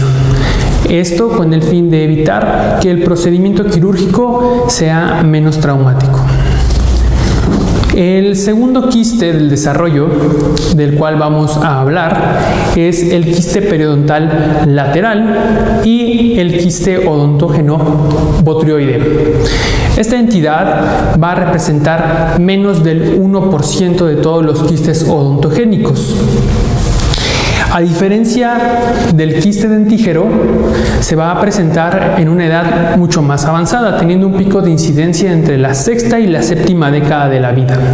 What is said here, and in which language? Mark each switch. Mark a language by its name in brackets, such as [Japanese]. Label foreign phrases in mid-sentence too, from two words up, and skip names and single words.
[Spanish] Esto con el fin de evitar que el procedimiento quirúrgico sea menos traumático. El segundo quiste del desarrollo del cual vamos a hablar es el quiste periodontal lateral y el quiste odontógeno botrioide. Esta entidad va a representar menos del 1% de todos los quistes odontogénicos. A diferencia del quiste dentígero, se va a presentar en una edad mucho más avanzada, teniendo un pico de incidencia entre la 6ª y la 7ª década de la vida.